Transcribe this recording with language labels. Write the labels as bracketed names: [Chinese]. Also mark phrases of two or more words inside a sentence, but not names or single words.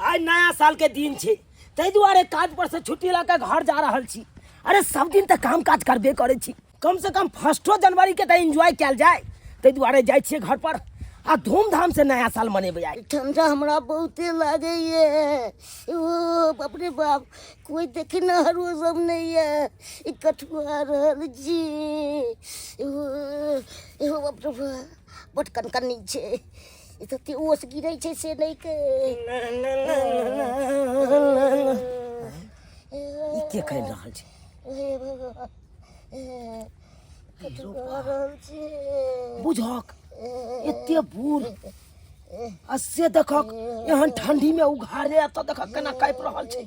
[Maithili] आइ नया साल के दिन छे तै दुआरे काज पर से छुट्टी ला के घर जा रहल छी। अरे सब दिन त काम काज करबे करे छी, कम से कम 1 जनवरी के त एंजॉय कैल जाए। तै दुआरे जाय छी घर पर आ धूमधाम से नया साल मनेबे आइ। ठंडा हमरा बहुते लागे ये। ओ बाप रे बाप, कोई देखे न हरो सब नहीं है। ई कठुआ रहल जी। ओ बाप रे बाप, बट कनकनी छे। ई त ओस गिरै छे से नहीं के। ई के कह रहल छे? हे भगवान, कठुआ रहल छे। बुझक एते बूढ़ असे देखक एहन ठंडी में उघारे त देखक केना काइप रहल छे।